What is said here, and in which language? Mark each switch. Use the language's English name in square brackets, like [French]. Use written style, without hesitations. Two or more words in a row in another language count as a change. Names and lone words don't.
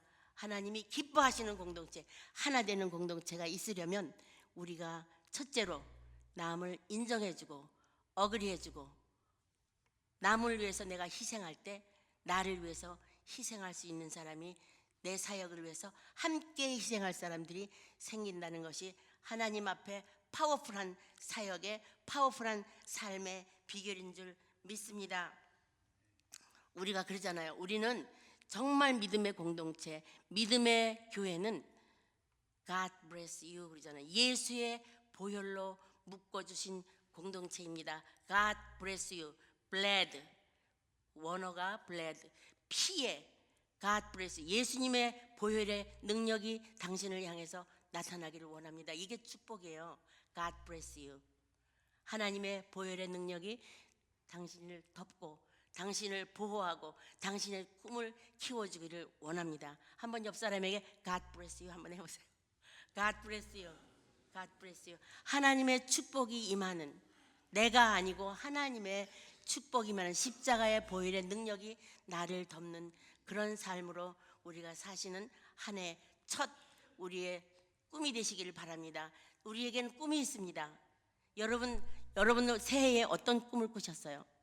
[Korean] 하나님이 기뻐하시는 공동체, 하나 되는 공동체가 있으려면 우리가 첫째로 남을 인정해주고 어그리해주고 남을 위해서 내가 희생할 때 나를 위해서 희생할 수 있는 사람이, 내 사역을 위해서 함께 희생할 사람들이 생긴다는 것이 하나님 앞에 파워풀한 사역의 파워풀한 삶의 비결인 줄 믿습니다. 우리가 그러잖아요. 우리는 정말 믿음의 공동체, 믿음의 교회는 [English] God bless you [Korean] 그러잖아요. 예수의 보혈로 묶어주신 공동체입니다. [English] God bless you. bled, [Korean] 원어가 bled, 피에 [English] God bless you. [Korean] 예수님의 보혈의 능력이 당신을 향해서 나타나기를 원합니다. 이게 축복이에요. [English] God bless you. [Korean] 하나님의 보혈의 능력이 당신을 덮고 당신을 보호하고 당신의 꿈을 키워주기를 원합니다. 한번 옆 사람에게 [English] God bless you [Korean] 한번 해보세요. [English] God bless you. God bless you. [Korean] 하나님의 축복이 임하는, 내가 아니고 하나님의 축복이 임하는 십자가의 보혈의 능력이 나를 덮는 그런 삶으로 우리가 사시는 한 해 첫 우리의 꿈이 되시기를 바랍니다. 우리에게는 꿈이 있습니다. 여러분 새해에 어떤 꿈을 꾸셨어요?